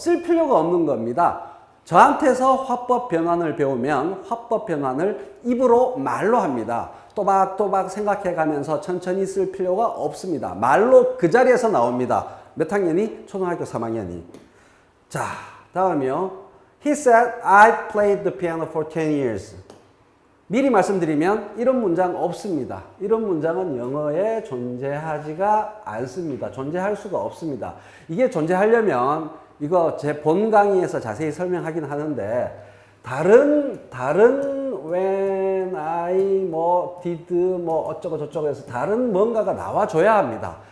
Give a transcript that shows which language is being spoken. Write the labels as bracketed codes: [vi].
[ko] 쓸 필요가 없는 겁니다. 저한테서 화법 변환을 배우면 화법 변환을 입으로 말로 합니다. 또박또박 생각해 가면서 천천히 쓸 필요가 없습니다. 말로 그 자리에서 나옵니다. 몇 학년이? 초등학교 3학년이. 자, 다음이요. [en] He said, I played the piano for 10 years. [ko] 미리 말씀드리면 이런 문장 없습니다. 이런 문장은 영어에 존재하지가 않습니다. 존재할 수가 없습니다. 이게 존재하려면 이거 제 본 강의에서 자세히 설명하긴 하는데 다른 when, I, did, 어쩌고 저쩌고 해서 다른 뭔가가 나와줘야 합니다.